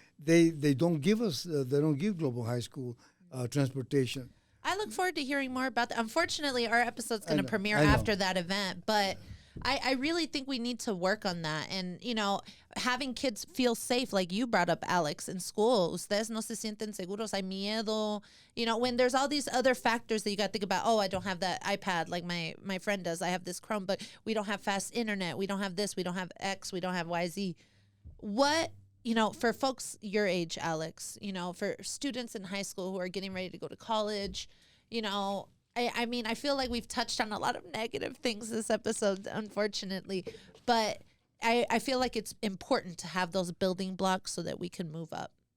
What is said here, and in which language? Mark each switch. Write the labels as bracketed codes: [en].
[en] They don't give us they don't give Global High School transportation. I look forward to hearing more about that. Unfortunately, our episode's going to premiere after that event, but I really think we need to work on that. And, having kids feel safe, like you brought up, Alex, in school. [es] Ustedes no se sienten seguros, hay miedo. [en] When there's all these other factors that you got to think about, I don't have that iPad like my friend does. I have this Chromebook. We don't have fast internet. We don't have this. We don't have X. We don't have YZ. What, for folks your age, Alex, for students in high school who are getting ready to go to college, I mean, I feel like we've touched on a lot of negative things this episode, unfortunately, but I feel like it's important to have those building blocks so that we can move up.